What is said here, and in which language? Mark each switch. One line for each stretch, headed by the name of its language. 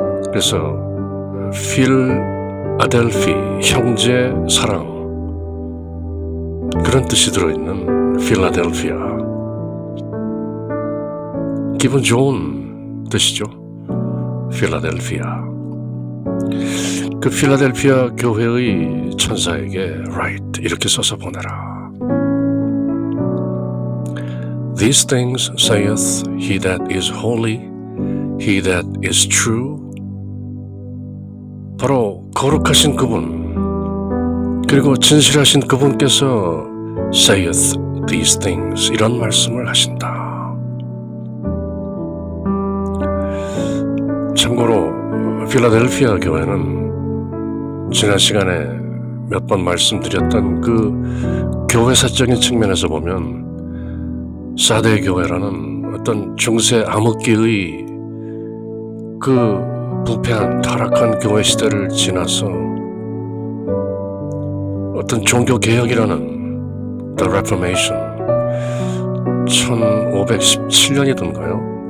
Korean: 그래서 필아델피, 형제 사랑, 그런 뜻이 들어있는 필라델피아. 기분 좋은 뜻이죠. 필라델피아. 그 필라델피아 교회의 천사에게 write, 이렇게 써서 보내라.
English: These things saith he that is holy, he that is true.
Korean: 바로 거룩하신 그분, 그리고 진실하신 그분께서 saith these things, 이런 말씀을 하신다. 참고로 필라델피아 교회는 지난 시간에 몇 번 말씀드렸던 그 교회사적인 측면에서 보면 4대 교회라는 어떤 중세 암흑기의 그 부패한 타락한 교회 시대를 지나서 어떤 종교개혁이라는 The Reformation, 1517년이던가요?